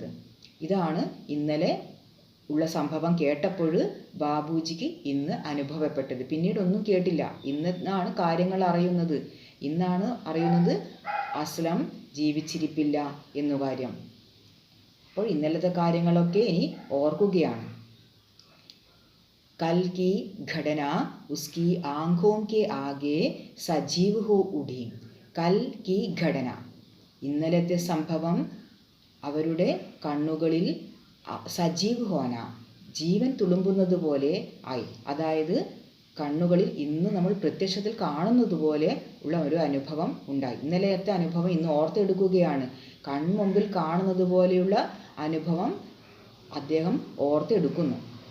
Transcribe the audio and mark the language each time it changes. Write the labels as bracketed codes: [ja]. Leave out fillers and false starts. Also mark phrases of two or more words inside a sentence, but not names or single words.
[ml] ഇതാണ് ഇന്നലെ ഉള്ള സംഭവം കേട്ടപ്പോൾ ബാബുജിക്ക് ഇന്ന് അനുഭവപ്പെട്ടത്. പിന്നീടൊന്നും കേട്ടില്ല. ഇന്നാണ് കാര്യങ്ങൾ അറിയുന്നത്. ഇന്നാണ് അറിയുന്നത് അസ്ലം ജീവിച്ചിരിപ്പില്ല എന്നു കാര്യം. അപ്പോൾ ഇന്നലത്തെ കാര്യങ്ങളൊക്കെ ഇനി ഓർക്കുകയാണ്. [hi] कल की घटना उसकी आंखों के आगे सजीव हो उठी. कल की घटना, [ml] ഇന്നലത്തെ സംഭവം അവരുടെ കണ്ണുകളിൽ [hi] सजीव होना, [ml] ജീവൻ തുളുമ്പുന്നത് പോലെ ആയി. അതായത് കണ്ണുകളിൽ ഇന്ന് നമ്മൾ പ്രത്യക്ഷത്തിൽ കാണുന്നത് പോലെ ഉള്ള ഒരു അനുഭവം ഉണ്ടായി. ഇന്നലത്തെ അനുഭവം ഇന്ന് ഓർത്തെടുക്കുകയാണ്. കൺമുമ്പിൽ കാണുന്നത് പോലെയുള്ള അനുഭവം അദ്ദേഹം ഓർത്തെടുക്കുന്നു.